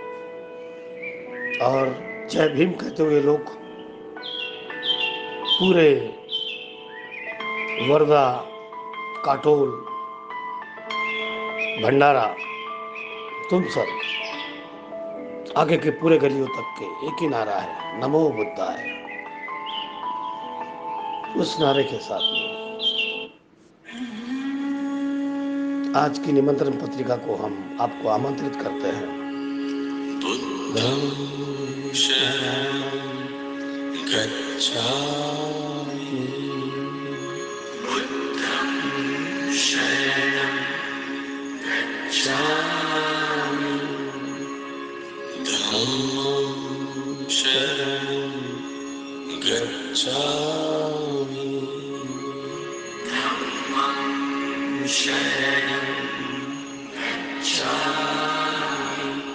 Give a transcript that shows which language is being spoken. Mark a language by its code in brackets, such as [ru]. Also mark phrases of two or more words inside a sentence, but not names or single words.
[hi] और जय भीम कहते हुए लोग पूरे वर्धा, काटोल, भंडारा, तुमसर, आगे के पूरे गलियों तक के एक ही नारा है, [pi] नमो बुद्धाय। [hi] उस नारे के साथ में आज की निमंत्रण पत्रिका को हम आपको आमंत्रित करते हैं। [pi] बुद्धं शरणं गच्छामि, बुद्धं शरणं गच्छामि, धम्मं शरणं गच्छामि, धम्मं शरणं गच्छामि,